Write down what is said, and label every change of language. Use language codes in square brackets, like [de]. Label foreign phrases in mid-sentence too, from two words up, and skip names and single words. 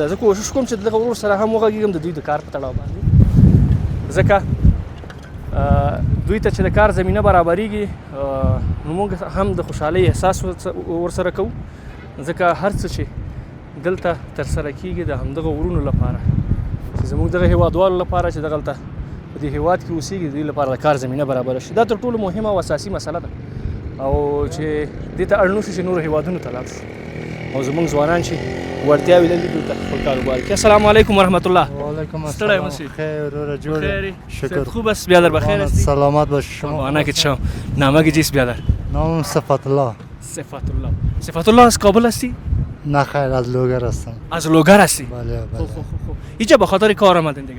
[ps] زه کوشش کوم چې دغه ورور سره هم وغږېږم د دوی د کار په تړاو باندې، ځکه دوی ته چې د کار زمینه برابریږي نو موږ هم د خوشحالۍ احساس ورسره کوو ځکه هر څه چې دلته ترسره کیږي د همدغه ورونو لپاره چې زموږ دغه هیوادوالو لپاره چې دغلته په دې هیواد کې اوسېږي د دوی لپاره د کار زمینه برابره شي. دا تر ټولو مهمه او اساسي مسله ده او چې دې ته اړ نه شو چې نورو هیوادونو ته لاړ شو او زموږ ځوانان چې وړتیاوې لري دلته خپل کاروبار کوي. [ar] السلام علیکم ورحمت الله. وعلیکم [ps] ستړی [ar] السلام. [ps] مشی. خیر و رجوع. خیری؟ شکر. [fa] خوب است بیادر بخیر هستی؟ سلامت باش شما. آنا که چشم. نامه چیست بیادر؟ نامم صفت الله. صفت الله. صفت الله از کابل هستی؟ نه خیر از لوگر هستم. از لوگر هستی؟ بله خوب بله. خوب خوب. اینجا به خاطر کار آمدین دیگه؟